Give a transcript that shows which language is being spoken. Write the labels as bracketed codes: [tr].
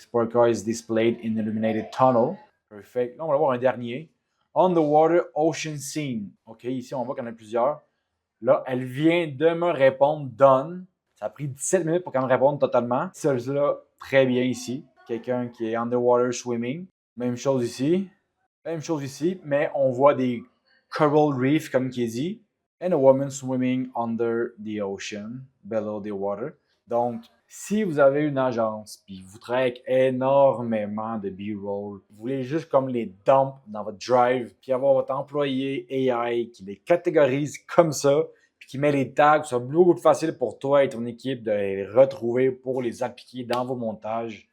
[en] Sport car is displayed in illuminated tunnel. [fr] Perfect. Là, on va voir un dernier. [en] On the water ocean scene. [fr] OK, ici, on voit qu'il y en a plusieurs. Là, elle vient de me répondre done. Ça a pris 17 minutes pour qu'elle me réponde totalement. Celle-là, très bien ici. Quelqu'un qui est underwater swimming. Même chose ici. Même chose ici, mais on voit des coral reefs, comme qui est dit. [en] And a woman swimming under the ocean, below the water. [fr] Donc, si vous avez une agence, puis vous travaillez avec énormément de B-roll, vous voulez juste comme les dump dans votre drive, puis avoir votre employé AI qui les catégorise comme ça, puis qui met les tags, ça beaucoup plus facile pour toi et ton équipe de les retrouver pour les appliquer dans vos montages.